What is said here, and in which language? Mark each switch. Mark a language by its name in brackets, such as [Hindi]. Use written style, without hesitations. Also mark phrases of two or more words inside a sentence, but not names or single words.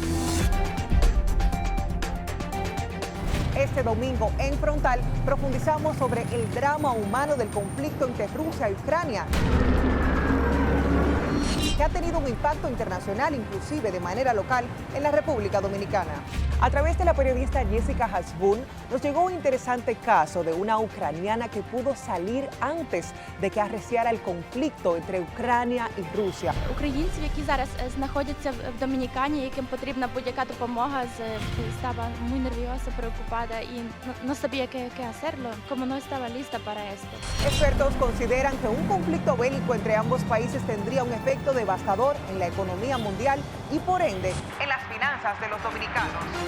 [Spanish] Este domingo en Frontal profundizamos sobre el drama humano del conflicto entre Rusia y Ucrania, que ha tenido un impacto internacional, inclusive de manera local, en la República Dominicana. A través de la periodista Jessica Hasbun nos llegó un interesante caso de una ucraniana que pudo salir antes de que arreciara el conflicto entre Ucrania y Rusia. [Ukrainian] Українців, які зараз знаходяться в Домінікані, яким потрібна будь-яка допомога, [Spanish] estaba muy nerviosa, preocupada y no sabía qué hacerlo, como no estaba lista para esto. Expertos consideran que un conflicto bélico entre ambos países tendría un efecto devastador en la economía mundial y por ende en las finanzas de los dominicanos.